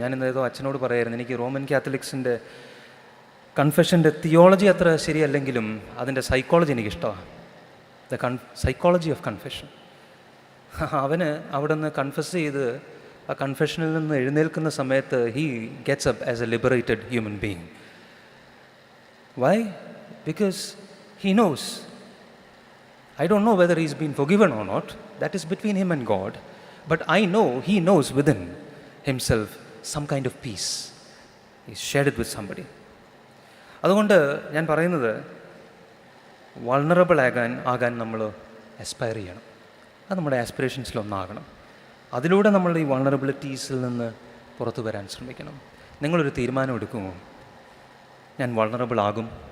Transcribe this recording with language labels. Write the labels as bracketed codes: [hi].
[ml] ഞാൻ ഇന്നേതോ അച്ഛനോട് പറയായിരുന്നു, എനിക്ക് റോമൻ കാത്തലിക്സിൻ്റെ കൺഫെഷൻ്റെ തിയോളജി അത്ര ശരിയല്ലെങ്കിലും അതിൻ്റെ സൈക്കോളജി എനിക്കിഷ്ടമാണ്. [en] Psychology of confession. [ml] അവന് അവിടെ നിന്ന് കൺഫെസ് ചെയ്ത് ആ കൺഫെഷനിൽ നിന്ന് എഴുന്നേൽക്കുന്ന സമയത്ത് [en] He gets up as a liberated human being. Why? Because he knows. I don't know whether he's been forgiven or not. That is between him and God. But I know he knows within himself some kind of peace. He's shared it with somebody. [ml] അതുകൊണ്ട് ഞാൻ പറയുന്നത്, vulnerable ആകാൻ നമ്മൾ aspire ചെയ്യണം. അത് നമ്മുടെ ആസ്പിറേഷൻസിലൊന്നാകണം. അതിലൂടെ നമ്മൾ ഈ വൾണറബിലിറ്റീസിൽ നിന്ന് പുറത്തു വരാൻ ശ്രമിക്കണം. നിങ്ങളൊരു തീരുമാനം എടുക്കുമോ? ഞാൻ വൾണറബിൾ ആകും.